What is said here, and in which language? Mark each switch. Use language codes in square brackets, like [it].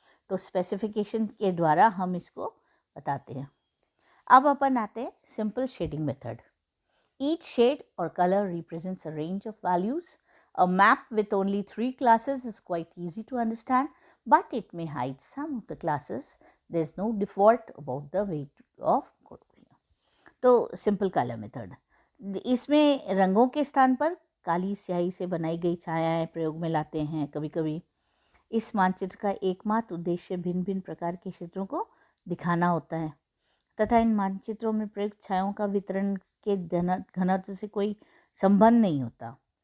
[hi] तो स्पेसिफिकेशन के द्वारा हम इसको बताते हैं। अब अपन आते हैं [en] Simple shading method. Each shade और colour represents a range of values. A map with only 3 classes is quite easy to understand, but it may hide some of the classes. There is no default about the way of coding. [hi] तो simple colour method, इसमें रंगों के स्थान पर काली स्याही से बनाई गई छायाएं प्रयोग में लाते हैं कभी कभी। इस मानचित्र का एकमात्र उद्देश्य भिन्न भिन्न प्रकार के क्षेत्रों को दिखाना होता है तथा इन मानचित्रों में प्रयुक्त छायाओं का वितरण के घनत्व से कोई संबंध नहीं होता।